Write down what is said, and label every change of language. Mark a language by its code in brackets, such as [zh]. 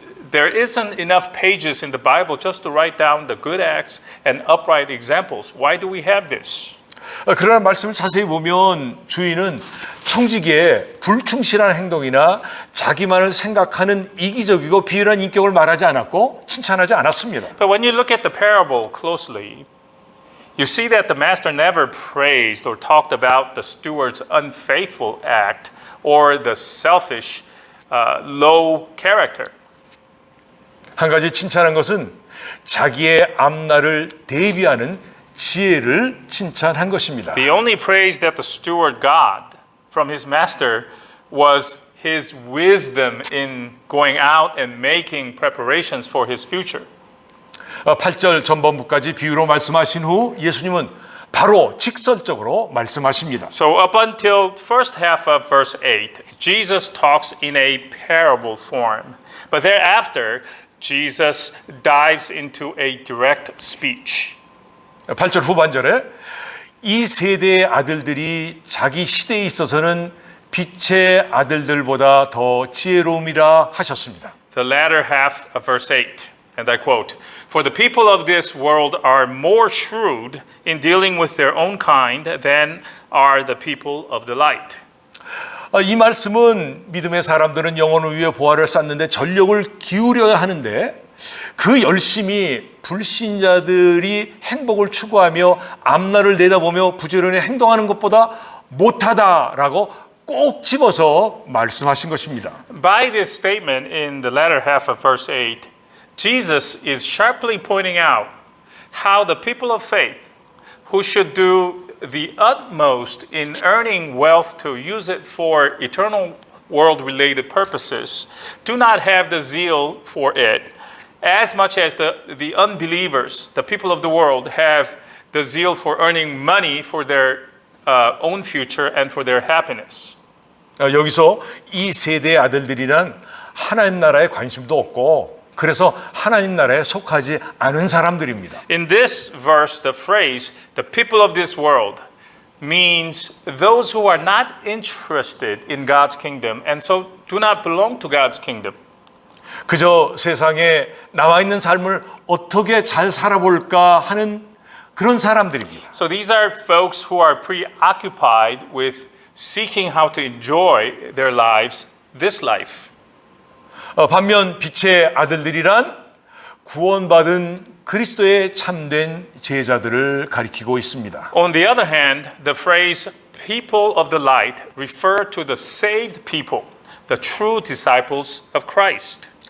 [en] There isn't enough pages in the Bible just to write down the good acts and upright examples. Why do we have this? [ko] 그러나 말씀을 자세히 보면 주인은 청지기의 불충실한 행동이나 자기만을 생각하는 이기적이고 비열한 인격을 말하지 않았고 칭찬하지 않았습니다. [en] But when you look at the parable closely, you see that the master never praised or talked about the steward's unfaithful act or the selfish, low character. [ko] 한 가지 칭찬한 것은 자기의 앞날을 대비하는 지혜를 칭찬한 것입니다. [en] The only praise that the steward got from his master was his wisdom in going out and making preparations for his future. [ko] 8절 전반부까지 비유로 말씀하신 후 예수님은 바로 직설적으로 말씀하십니다. [en] So up until first half of verse 8, Jesus talks in a parable form. But thereafter, Jesus dives into a direct speech. [ko] 8절 후반절에 이 세대의 아들들이 자기 시대에 있어서는 빛의 아들들보다 더 지혜로움이라 하셨습니다. [en] The latter half of verse 8, and I quote, For the people of this world are more shrewd in dealing with their own kind than are the people of the light. [ko] 이 말씀은 믿음의 사람들은 영혼을 위해 보화를 쌓는데 전력을 기울여야 하는데 그 열심히 불신자들이 행복을 추구하며 앞날을 내다보며 부지런히 행동하는 것보다 못하다라고 꼭 집어서 말씀하신 것입니다. [en] By this statement in the latter half of verse 8, Jesus is sharply pointing out how the people of faith who should do the utmost in earning wealth to use it for eternal world-related purposes do not have the zeal for it as much as the unbelievers, the people of the world, have the zeal for earning money for their own future and for their happiness. [ko] 여기서 이 세대의 아들들이란 하나님 나라에 관심도 없고 그래서 하나님 나라에 속하지 않은 사람들입니다. [en] In this verse, the phrase, the people of this world, means those who are not interested in God's kingdom and so do not belong to God's kingdom. [ko] 그저 세상에 나와 있는 삶을 어떻게 잘 살아볼까 하는 그런 사람들입니다. [en] So these are folks who are preoccupied with seeking how to enjoy their lives, this life. [ko] 반면 빛의 아들들이란 구원받은 그리스도의 참된 제자들을 가리키고 있습니다. [en] On the other hand, the phrase people of the light refer to the saved people, the true disciples of Christ.